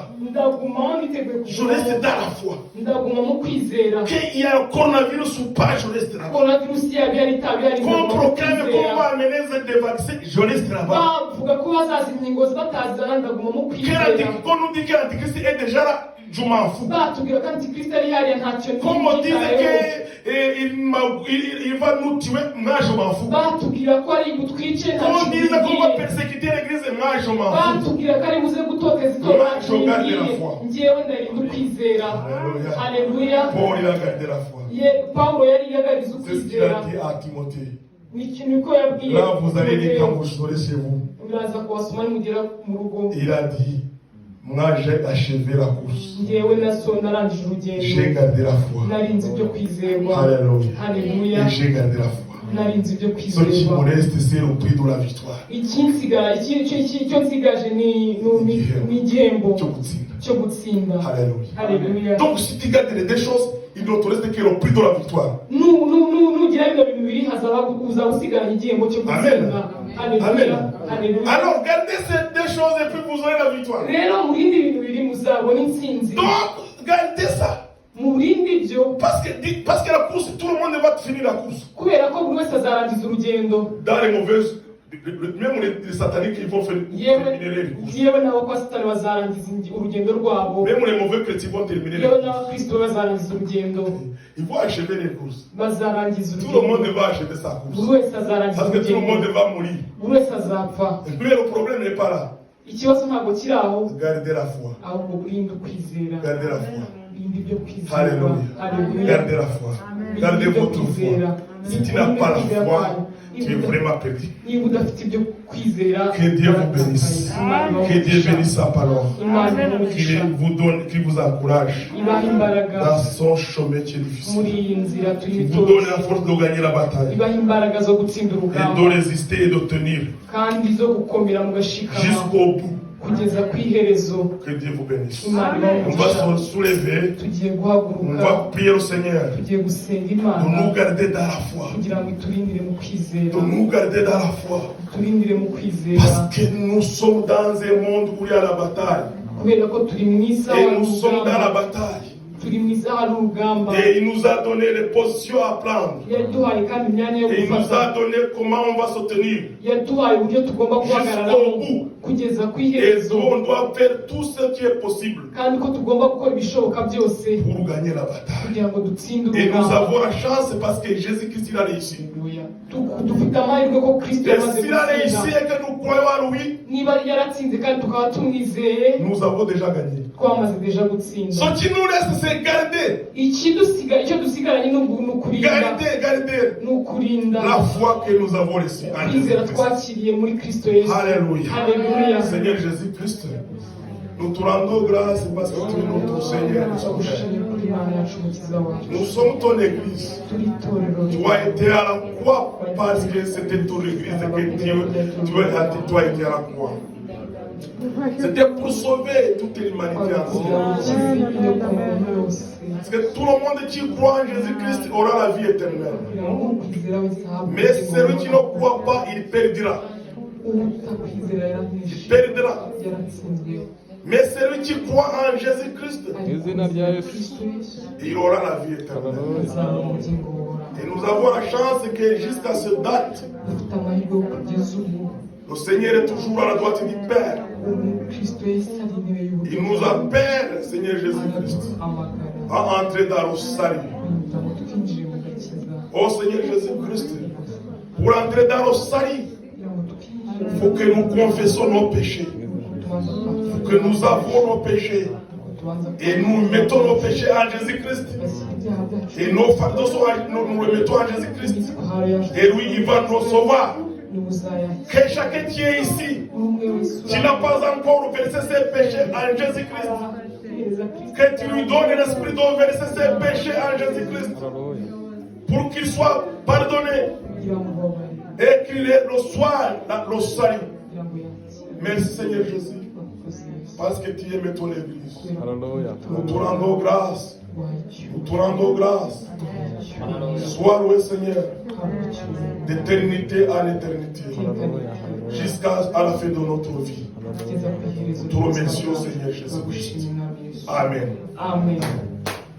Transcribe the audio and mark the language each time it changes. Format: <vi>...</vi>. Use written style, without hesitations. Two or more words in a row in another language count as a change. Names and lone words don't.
<rw>Ndagumamo niteguye</rw> <fr>Je reste</fr> <rw>kugumamo.</rw> <fr>dans la foi.</fr> <rw>Ndaguma mu kwizera.</rw> <fr>Qu'il y a un coronavirus ou pas, je reste là-bas.</fr> <rw>Coronavirus yaba yari itabi yari</rw> <fr>Qu'on proclame qu'on va amener des vaccins, je reste là-bas.</fr> <rw>bavuga ko bazaza inkingo batazana ndaguma mu kwizera.</rw> <fr>Qu'on nous dit que l'Antichrist est déjà là, je m'en fous.</fr> <rw>batubwira ko antikristo ari hariya ntacyo</rw> <fr>Qu'on me dise</fr> <rw>nitayeho.</rw> <fr>qu'il va nous tuer, moi je m'en fous.</fr> <rw>Batubwira ko ari butwice</rw> <fr>Qu'on</fr> <rw>ntacyo</rw> <fr>dise qu'on va</fr> <rw>bigiye.</rw> <fr>persécuter l'église, moi je m'en fous.</fr> <rw>batubwira ko ari buze gutoteza itora</rw> <fr>Moi, je garde la</fr> <rw>ngiye.</rw> <fr>foi.</fr> <rw>Njyewe ndarinda ukwizera.</rw> <fr>Alléluia.</fr> <rw>Haleluya.</rw> <fr>Paul, il a gardé la foi.</fr> <rw>Paulo yari yagariza</rw> <fr>C'est ce qu'il a</fr> <rw>ukwizera.</rw> <fr>dit à Timothée.</fr> <rw>Ni ikintu ko yabwiye</rw> <fr>Là, vous allez lire quand</fr> <rw>Timoteyo.</rw> <fr>vous serez chez vous.</fr> <rw>Muraza kubasoma nimugera mu rugo.</rw> <fr>Il a dit, moi j'ai achevé la course.</fr> <rw>Njyewe narangije</rw> <fr>J'ai</fr> <rw>urugendo.</rw> <fr>gardé la foi.</fr> <rw>Narinze ibyo kwizerwa.</rw> <fr>Alléluia.</fr> <rw>Haleluya.</rw> <fr>Et j'ai gardé la foi.</fr> <rw>Narinze ibyo</rw> <fr>Ce qui</fr> <rw>kwizerwa.</rw> <fr>me reste, c'est le prix de la victoire.</fr> <rw>icyo nsigaje ni igihembo Cyo gutsinda. cyo gutsinda.</rw> <fr>Alléluia.</fr> <rw>Haleluya.</rw> <fr>Donc si tu gardes les deux choses, il ne te reste que le prix de la victoire.</fr> <rw>nugira bino bintu bibiri uzaba usigaranye igihembo cyo gutsinda. Amen. Haleluya. Haleluya.</rw> <fr>Alors gardez ces deux choses et puis vous aurez la victoire.</fr> <rw>Rero mu bindi bintu biri muzabona intsinzi.</rw> <fr>Donc gardez ça.</fr> <rw>Mu bindi byo</rw> <fr>Parce que la course, tout le monde va finir la course.</fr> <rw>kubera ko buri wese azarangiza urugendo.</rw> <fr>Dans les mauvaises, même les sataniques, ils vont terminer les courses.</fr> <rw>yewe n'abapasitari bazarangiza urugendo rwabo.</rw> <fr>Même les mauvais chrétiens vont terminer les</fr> <rw>yewe</rw> <fr>courses.</fr> <rw>n'abakristo bazarangiza urugendo.</rw> <fr>Ils vont achever les courses.</fr> <rw>bazarangiza</rw> <fr>Tout le monde</fr> <rw>urugendo.</rw> <fr>va achever sa course.</fr> <rw>buri wese azarangiza</rw> <fr>Parce que tout le monde</fr> <rw>urugendo.</rw> <fr>va mourir.</fr> <rw>buri wese azapfa.</rw> <fr>Mais le problème n'est pas là.</fr> <rw>Ikibazo ntabwo kiri aho,</rw> <fr>Gardez la foi.</fr> <rw>ahubwo urinde ukwizera.</rw> <fr>Gardez la foi.</fr> <rw>Urinde ibyo kwizera.</rw> <fr>Alléluia.</fr> <rw>Haleluya.</rw> <fr>Gardez la foi. Gardez votre foi. Si tu n'as pas la foi, tu es vraiment perdu.</fr> <rw>niba udafite ibyo kwizera,</rw> <fr>Que Dieu vous bénisse. Que Dieu bénisse sa parole.</fr> <rw>Imana imugisha.</rw> <fr>Qu'il vous donne, qu'il vous encourage</fr> <rw>ibaha imbaraga</rw> <fr>dans son chemin qui est difficile.</fr> <rw>muri iyi nzira</rw> <fr>Qu'il</fr> <rw>turimo</rw> <fr>vous donne la</fr> <rw>itoroshye.</rw> <fr>force de gagner la bataille</fr> <rw>ibaha imbaraga zo gutsinda</rw> <fr>et</fr> <rw>urugamba</rw> <fr>de résister et de tenir</fr> <rw>kandi zo gukomera mu gashikama</rw> <fr>jusqu'au bout.</fr> <rw>kugeza ku iherezo.</rw> <fr>Que Dieu vous bénisse.</fr> <rw>Imana ibaha</rw> <fr>On va</fr> <rw>umugisha.</rw> <fr>se soulever.</fr> <rw>tugiye</rw> <fr>On</fr> <rw>guhaguruka,</rw> <fr>va prier au Seigneur</fr> <rw>tugiye gusenga</rw> <fr>de</fr> <rw>Imana</rw> <fr>nous garder dans la foi.</fr> <rw>kugira ngo iturindire mu kwizera.</rw> <fr>De nous garder dans la foi.</fr> <rw>iturindire mu kwizera</rw> <fr>Parce que nous sommes dans un monde où il y a la bataille.</fr> <rw>kubera ko turi mu isaha</rw> <fr>Et nous sommes dans la</fr> <rw>y'urugamba.</rw> <fr>bataille.</fr> <rw>turi mu isaha y'urugamba.</rw> <fr>Et il nous a donné les positions à prendre.</fr> <rw>yaduhaye kandi imyanya yo</rw> <fr>Et il nous</fr> <rw>gufata.</rw> <fr>a donné comment on va se tenir.</fr> <rw>yaduhaye uburyo tugomba guhagarara</rw> <fr>Jusqu'au bout.</fr> <rw>kugeza ku</rw> <fr>Et</fr> <rw>iherezo,</rw> <fr>on doit faire tout ce qui est possible</fr> <rw>kandi ko tugomba gukora ibishoboka byose</rw> <fr>pour gagner la bataille.</fr> <rw>kugira ngo dutsinde</rw> <fr>Et nous</fr> <rw>urugamba.</rw> <fr>avons la chance parce que Jésus-Christ il a réussi.</fr> <rw>Haleluya. dufite amahirwe ko kristo</rw> <fr>Et</fr> <rw>yamaze</rw> <fr>s'il a réussi</fr> <rw>gutsinda.</rw> <fr>et que nous croyons à lui,</fr> <rw>niba yaratsinze kandi tukaba tumwizeye,</rw> <fr>nous avons déjà gagné.</fr> <rw>twamaze deja gutsinda.</rw> <fr>Ce qui nous reste, c'est garder.</fr> <rw>icyo dusigaranye ni ukurinda,</rw> <fr>Garder</fr> <rw>ni ukurinda</rw> <fr>la foi que nous avons reçue en</fr> <rw>kwizera</rw> <fr>Jésus-Christ.</fr> <rw>twakiriye muri kristo yesu.</rw> <fr>Alléluia.</fr> <rw>Haleluya.</rw> <fr>Seigneur Jésus-Christ, nous te rendons grâce parce que tu es notre Seigneur. et notre Père.</fr> <rw>Turagushimira kuri Imana yacu umukiza wacu.</rw> <fr>Nous sommes ton église.</fr> <rw>turi itorero</rw> <fr>Tu as été à la croix parce que c'était ton église que tu as été à la croix. C'était pour sauver toute l'humanité</fr> <rw>kugira</rw> <fr>entière.</fr> <rw>ngo ukize inyoko muntu yose.</rw> <fr>Parce que tout le monde qui croit en Jésus-Christ aura la vie éternelle.</fr> <rw>kugira ngo ukwizera wese ahabwe</rw> <fr>Mais</fr> <rw>ubugingo</rw> <fr>celui qui ne</fr> <rw>buhoraho.</rw> <fr>croit pas, il perdra.</fr> <rw>utakwizera</rw> <fr>Il perdra.</fr> <rw>yaratsinzwe.</rw> <fr>Mais celui qui croit en Jésus-Christ,</fr> <rw>Izina rya Yesu</rw> <fr>il aura la vie éternelle.</fr> <rw>azaba ubugingo buhoraho.</rw> <fr>Et nous avons la chance que jusqu'à cette date,</fr> <rw>dufite amahirwe yo kugeza ubu</rw> <fr>le Seigneur est toujours à la droite du Père.</fr> <rw>ubu kristo yesu ari intebe</rw> <fr>Il</fr> <rw>y'ubugingo.</rw> <fr>nous appelle Seigneur Jésus-Christ</fr> <rw>araduhamagara</rw> <fr>à entrer dans le salut.</fr> <rw>kugira ngo twinjire mu gakiza</rw> <fr>Oh Seigneur Jésus-Christ, pour entrer dans le salut,</fr> <rw>kugira ngo twinjire</rw> <fr>il faut que nous confessons nos péchés,</fr> <rw>tubanza kwakira</rw> <fr>que nous avons nos péchés</fr> <rw>tubanza</rw> <fr>et nous mettons nos péchés en Jésus-Christ.</fr> <rw>tugashyira ibyaha byacu</rw> <fr>Et nos fardeaux sont, nous les mettons en Jésus-Christ.</fr> <rw>ahantu yacu</rw> <fr>Et lui, il va nous sauver.</fr> <rw>niwe uzayakira</rw> <fr>Que chacun qui est ici,</fr> <rw>umwe wese</rw> <fr>qui n'a pas encore versé ses péchés en Jésus-Christ,</fr> <rw>urahereza Kristo</rw> <fr>que tu lui donnes l'esprit de verser ses péchés en Jésus-Christ pour qu'il soit pardonné</fr> <rw>kugira ngo ubabarire</rw> <fr>et qu'il reçoive le salut.</fr> <rw>kugira ngo yakire</rw> <fr>Merci Seigneur Jésus,</fr> <rw>urakoze Yesu</rw> <fr>parce que tu aimes ton Église. Hallelujah. Nous te rendons grâce.</fr> <rw>wayicyura</rw> <fr>Nous te rendons grâce. Sois loué Seigneur, d'éternité à l'éternité, jusqu'à la fin de notre vie.</fr> <rw>kugeza ku iherezo</rw> <fr>Nous te remercions Seigneur Jésus-Christ.</fr> <rw>turagushimira Yesu</rw> <fr>Amen.</fr> <rw>amen</rw>